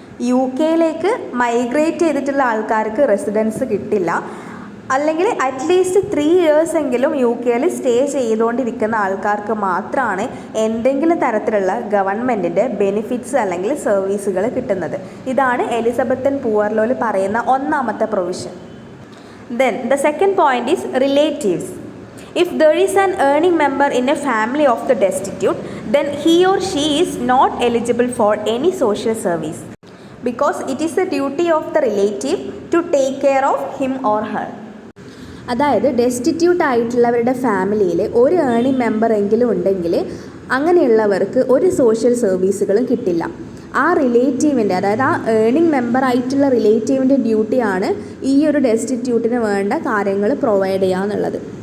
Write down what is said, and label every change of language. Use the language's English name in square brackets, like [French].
[Malayalam] U കെയിലേക്ക് migrate ചെയ്തിട്ടുള്ള ആൾക്കാർക്ക് റെസിഡൻസ് കിട്ടില്ല. അല്ലെങ്കിൽ അറ്റ്ലീസ്റ്റ് 3 ഇയേഴ്സ് എങ്കിലും യു കെയിൽ സ്റ്റേ ചെയ്തുകൊണ്ടിരിക്കുന്ന ആൾക്കാർക്ക് മാത്രമാണ് എന്തെങ്കിലും തരത്തിലുള്ള ഗവൺമെൻറ്റിൻ്റെ ബെനിഫിറ്റ്സ് അല്ലെങ്കിൽ സർവീസുകൾ കിട്ടുന്നത്. ഇതാണ് എലിസബത്തൻ പൂവർ ലോയിൽ പറയുന്ന ഒന്നാമത്തെ provision. [English] Then the second point is relatives. If there is an earning member in a family of the destitute, then he or she is not eligible for any social service because it is the duty of the relative to take care of him or her. [Malayalam] അതായത് destitute ആയിട്ടുള്ളവരുടെ ഫാമിലിയിൽ ഒരു earning member എങ്കിലും ഉണ്ടെങ്കിൽ അങ്ങനെയുള്ളവർക്ക് ഒരു social സർവീസുകളും കിട്ടില്ല. ആ റിലേറ്റീവിൻ്റെ, അതായത് ആ ഏർണിംഗ് മെമ്പർ ആയിട്ടുള്ള റിലേറ്റീവിൻ്റെ ഡ്യൂട്ടിയാണ് ഈ ഒരു ഡെസ്റ്റിറ്റ്യൂട്ടിന് വേണ്ട കാര്യങ്ങൾ പ്രൊവൈഡ് ചെയ്യുക എന്നുള്ളത്.